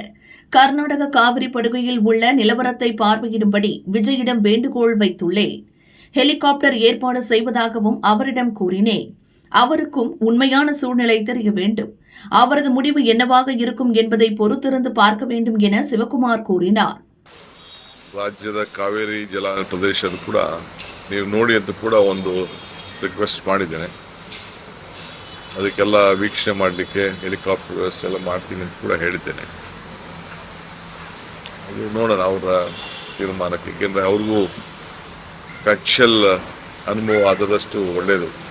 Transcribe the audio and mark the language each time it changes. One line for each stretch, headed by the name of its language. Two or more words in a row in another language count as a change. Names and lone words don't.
Tamil: கர்நாடக காவிரி படுகையில் உள்ள நிலவரத்தை பார்வையிடும்படி விஜயிடம் வேண்டுகோள் வைத்துள்ளேன். ஹெலிகாப்டர் ஏற்பாடு செய்வதாகவும் அவரிடம் கூறினேன். அவருக்கும் உண்மையான சூழ்நிலை தெரிய வேண்டும். அவரது முடிவு என்னவாக இருக்கும் என்பதை பொறுத்திருந்து பார்க்க வேண்டும் என சிவகுமார் கூறினார்.
Kannada: ರಾಜ್ಯದ ಕಾವೇರಿ ಜಲ ಪ್ರದೇಶ ಕೂಡ ನೀವು ನೋಡಿ ಅಂತ ಕೂಡ ಒಂದು ರಿಕ್ವೆಸ್ಟ್ ಮಾಡಿದ್ದೇನೆ. ಅದಕ್ಕೆಲ್ಲ ವೀಕ್ಷಣೆ ಮಾಡಲಿಕ್ಕೆ ಹೆಲಿಕಾಪ್ಟರ್ ವ್ಯವಸ್ಥೆ ಎಲ್ಲ ಮಾಡ್ತೀನಿ ಅಂತ ಕೂಡ ಹೇಳಿದ್ದೇನೆ. ಅದು ನೋಡೋಣ ಅವರ ತೀರ್ಮಾನಕ್ಕೆ, ಏಕೆಂದರೆ ಅವ್ರಿಗೂ ಫ್ಯಾಕ್ಚುಯಲ್ ಅನುಭವ ಆದಷ್ಟು ಒಳ್ಳೆಯದು.